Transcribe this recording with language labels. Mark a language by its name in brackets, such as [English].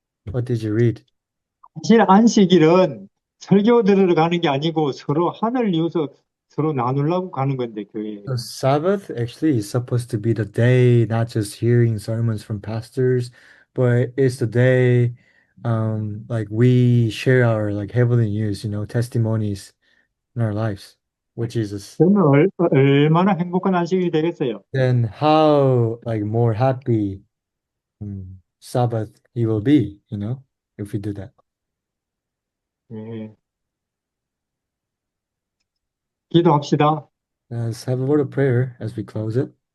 [English] What did you read? [Korean] 사실 안식일은 설교 들으러 가는 게 아니고 서로 하늘 유서 서로 나누려고 가는 건데 교회에. [English] The Sabbath actually is supposed to be the day, not just hearing sermons from pastors, but it's the day like we share our like heavenly news, testimonies in our lives with Jesus. [Korean] 저는 얼마나 행복한 안식일이 되겠어요. [English] Then how like more happy Sabbath he will be, if we do that. [Korean] 네, 기도합시다. [English] Let's have a word of prayer as we close it.